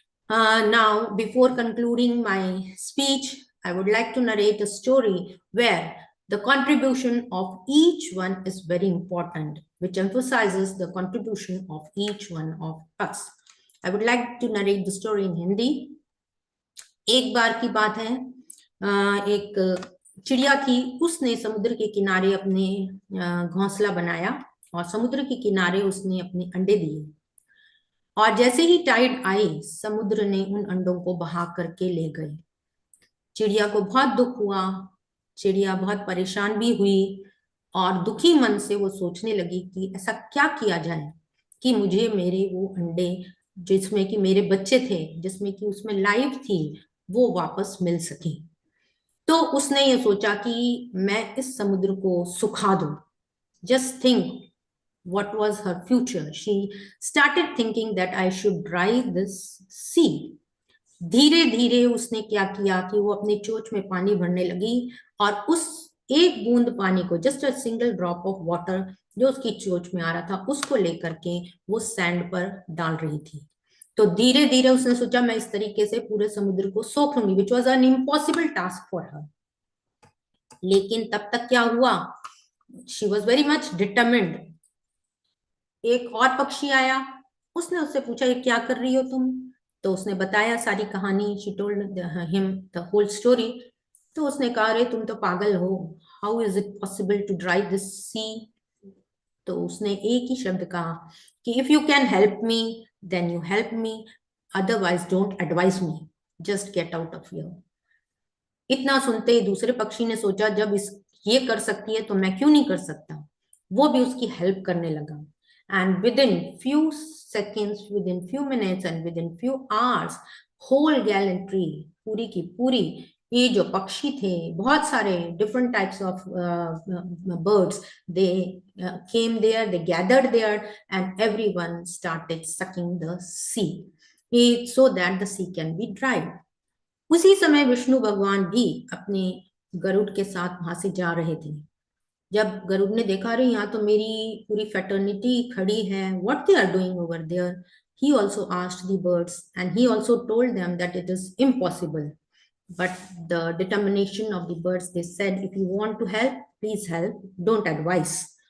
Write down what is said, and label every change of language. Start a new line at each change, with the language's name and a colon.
English: Now, before concluding my speech, I would like to narrate a story where the contribution of each one is very important, which emphasizes the contribution of each one of us. I would like to narrate the story in Hindi.
Hindi: एक बार की बात है, एक चिड़िया थी, उसने समुद्र के किनारे अपने घोंसला बनाया और समुद्र के किनारे उसने अपने अंडे दिए। और जैसे ही टाइड आई, समुद्र ने उन अंडों को बहा करके ले गए। चिड़िया को बहुत दुख हुआ, चिड़िया बहुत परेशान भी हुई और दुखी मन से वो सोचने लगी कि ऐसा क्या किया जाए कि मुझे मेरे वो अंडे, जिसमें कि मेरे बच्चे थे, जिसमें कि उसमें लाइफ थी, वो वापस मिल सके। तो उसने ये सोचा कि मैं इस समुद्र को सुखा दूं।
English: Just think what was her future. She started thinking that I should dry this sea.
Hindi: धीरे धीरे उसने क्या किया कि वो अपने चोंच में पानी भरने लगी और उस एक बूंद पानी को,
English: just a single drop of water
Hindi: जो उसकी चोंच में आ रहा था, उसको लेकर के वो सैंड पर डाल रही थी। तो धीरे धीरे उसने सोचा मैं इस तरीके से पूरे समुद्र को सोख लूंगी,
English: Which was an impossible task for her.
Hindi: लेकिन तब तक क्या हुआ,
English: She was very much determined.
Hindi: एक और पक्षी आया, उसने उससे पूछा ये क्या कर रही हो तुम? तो उसने बताया सारी कहानी,
English: She told him the whole story.
Hindi: तो उसने कहा अरे तुम तो पागल हो,
English: How is it possible to dry this sea?
Hindi: तो उसने एक ही शब्द कहा कि
English: If you can help me then you help me, otherwise don't advice me, just get out of here.
Hindi: इतना सुनते ही दूसरे पक्षी ने सोचा जब इस ये कर सकती है तो मैं क्यों नहीं कर सकता। वो भी उसकी हेल्प करने लगा।
English: And within few seconds, within few minutes and within few hours, whole gallantry,
Hindi: पूरी की पूरी, ये जो पक्षी थे, बहुत सारे
English: different types of birds, they came there, they gathered there, and everyone started sucking the sea, so that the sea can be dried.
Hindi: उसी समय विष्णु भगवान भी अपने गरुड़ के साथ वहां से जा रहे थे। जब गरुड़ ने देखा अरे यहाँ तो मेरी पूरी फैटर्निटी खड़ी है,
English: What they are doing over there, he also asked the birds and he also told them that it is impossible, but the determination of the birds, they said if you want to help, please help, don't advise.